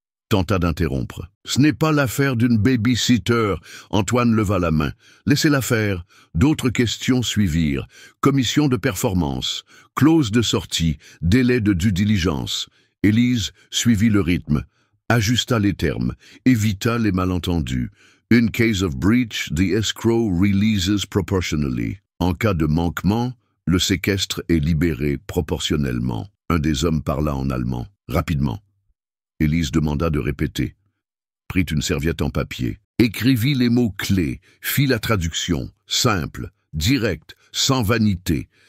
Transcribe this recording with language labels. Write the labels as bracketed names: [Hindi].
[French] Tenta d'interrompre. Ce n'est pas l'affaire d'une baby-sitter. Antoine leva la main. Laissez-la faire. D'autres questions suivirent. Commission de performance, clause de sortie, délai de due diligence. Élise suivit le rythme, ajusta les termes, évita les malentendus. [English] In case of breach, the escrow releases proportionally. [French] En cas de manquement, le séquestre est libéré proportionnellement. Un des hommes parla en allemand, rapidement. Élise demanda de répéter. Prit une serviette en papier, écrivit les mots clés, fit la traduction, simple, directe, sans vanité.